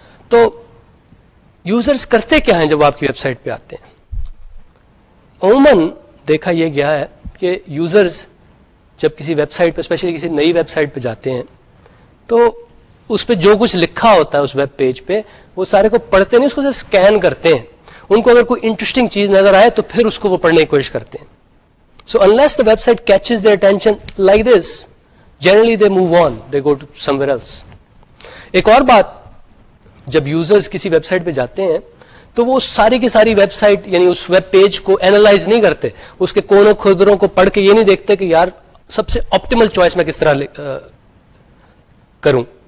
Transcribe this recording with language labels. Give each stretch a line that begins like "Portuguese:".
Urdu: تو یوزرز کرتے کیا ہیں جب آپ کی ویب سائٹ پہ آتے ہیں؟ عموماً دیکھا یہ گیا ہے کہ یوزرز جب کسی ویب سائٹ پہ, اسپیشلی کسی نئی ویب سائٹ پہ جاتے ہیں, تو اس پہ جو کچھ لکھا ہوتا ہے اس ویب پیج پہ وہ سارے کو پڑھتے نہیں, اس کو صرف اسکین کرتے ہیں. ان کو اگر کوئی انٹرسٹنگ چیز نظر آئے تو پھر اس کو وہ پڑھنے کی کوشش کرتے ہیں.
English: So unless the website catches their attention like this, generally they move on, they go to somewhere else.
Urdu: ایک اور بات, جب یوزرز کسی ویب سائٹ پہ جاتے ہیں تو وہ ساری کی ساری ویب سائٹ یعنی اس ویب پیج کو اینالائز نہیں کرتے, اس کے کونوں کھردروں کو پڑھ کے یہ نہیں دیکھتے کہ یار سب سے آپٹیمل چوائس میں کس طرح کروں.